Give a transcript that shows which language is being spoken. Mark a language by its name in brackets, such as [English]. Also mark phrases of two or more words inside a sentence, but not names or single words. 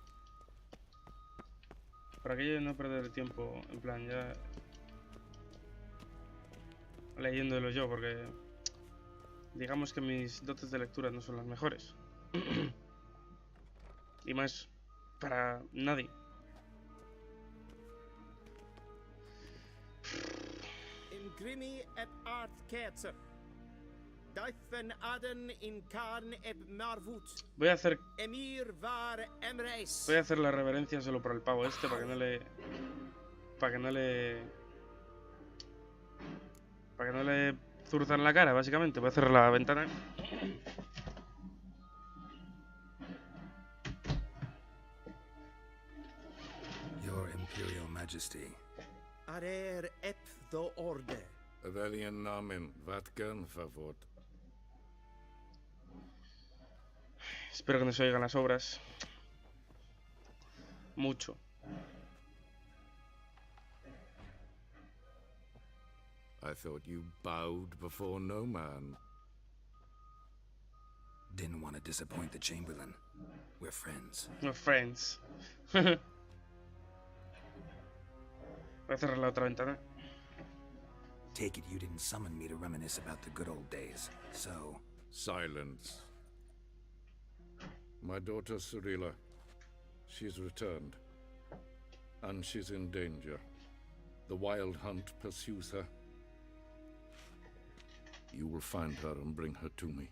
[Spanish] Para aquello de no perder el tiempo, en plan ya... leyéndolo yo, porque... digamos que mis dotes de lectura no son las mejores. Y más para nadie. Grimi et art ketzer. Difen aden in karn eb marvut. Voy a hacer Emir var emreis. Voy a hacer la reverencia solo por el pavo este, para que no le... Para que no le... Para que no le zurzan la cara, básicamente. Voy a cerrar la ventana. [English] Your Imperial Majesty. Arer ep do orde. Veljen namen, vatkan favor. [Spanish] Espero que no se oigan las obras. Mucho. [English] I thought you bowed before no man. Didn't want to disappoint the Chamberlain. We're friends. We're friends. [Spanish] Voy a cerrar la otra ventana. [English] Take it you didn't summon me to reminisce about the good old days, so... Silence. My daughter Cyrilla, she's returned. And she's in danger. The Wild Hunt pursues her. You will find her and bring her to me.